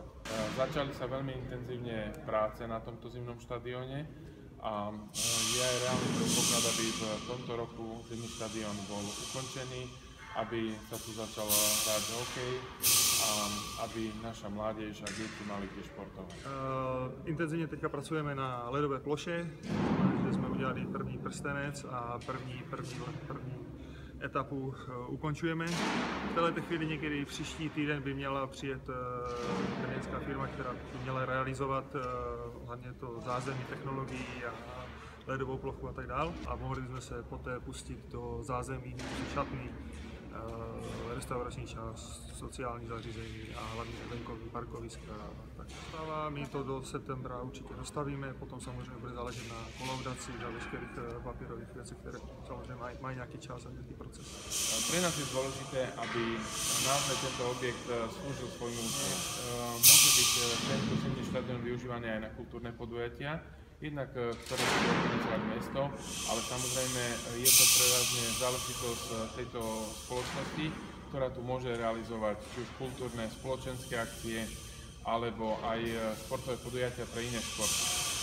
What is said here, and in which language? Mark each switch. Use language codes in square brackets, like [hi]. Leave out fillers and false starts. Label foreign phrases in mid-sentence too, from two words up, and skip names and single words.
[sk] Začali sa veľmi intenzívne práce na tomto zimnom štadióne a je aj reálny predpoklad, aby v tomto roku zimný štadión bol ukončený, aby sa tu začalo hrať hokej a aby naša mládež a deti mali kde športovať. [cs] Intenzívne teďka pracujeme na ledové ploše, kde jsme udělali první prstenec a první etapu ukončujeme. V této chvíli někdy příští týden by měla přijet brněnská firma, která by měla realizovat hlavně to zázemí technologií a ledovou plochu a tak dál. A mohli jsme se poté pustit do zázemí, šatny, restaurační část, sociální zařízení a hlavně venkovní parkoviska. My to do septembra určitě dostavíme, potom samozřejmě bude záležet na kolaudaci a veškerých papírových věcí, které samozřejmě mají nějaký čas a nějaký proces. [sk] Pre nás je dôležité, aby naozaj tento objekt slúžil svojmu účelu. Môže byť tento zimný štadión využívaný aj na kultúrne podujatia, jednak ktoré bude organizovať mesto, ale samozrejme je to prevažne záležitosť tejto spoločnosti, ktorá tu môže realizovať či už kultúrne, spoločenské akcie, alebo aj športové podujatia pre iné športy.